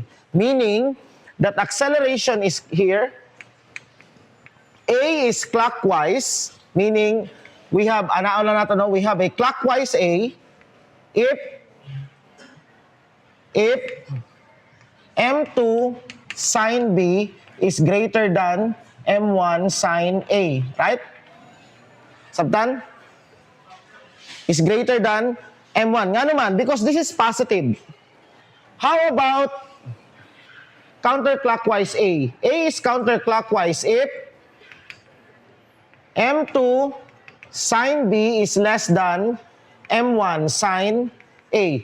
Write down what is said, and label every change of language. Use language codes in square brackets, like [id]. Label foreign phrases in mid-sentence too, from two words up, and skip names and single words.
[en] Meaning that acceleration is here, A is clockwise, meaning we have, we have a clockwise A if m2 sine B is greater than m1 sine A, right? Sabtan? Is greater than m1. [ceb] Nga naman, [en] because this is positive. How about counterclockwise A? A is counterclockwise if m2 sine B is less than m1 sine A.